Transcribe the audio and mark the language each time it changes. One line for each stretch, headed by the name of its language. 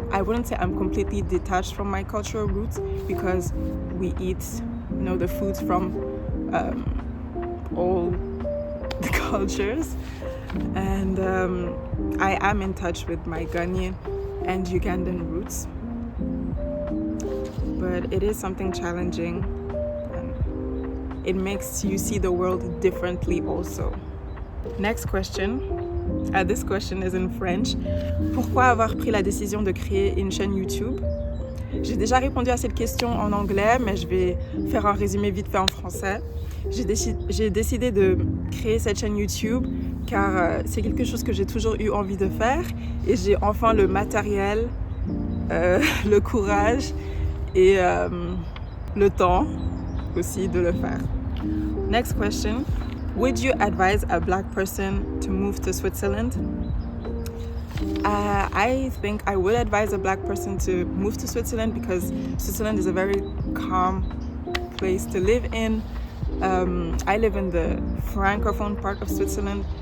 English: I wouldn't say I'm completely detached from my cultural roots because we eat, the foods from all the cultures, and I am in touch with my Ghanaian and Ugandan roots, but it is something challenging, and it makes you see the world differently also. Next question. This question is in French.
French: Pourquoi avoir pris la décision de créer une chaîne YouTube? J'ai déjà répondu à cette question en anglais, mais je vais faire un résumé vite fait en français. J'ai décidé de créer cette chaîne YouTube car c'est quelque chose que j'ai toujours eu envie de faire, et j'ai enfin le matériel, le courage et le temps aussi de le faire.
English: Next question. Would you advise a black person to move to Switzerland? I think I would advise a black person to move to Switzerland because Switzerland is a very calm place to live in. I live in the francophone part of Switzerland,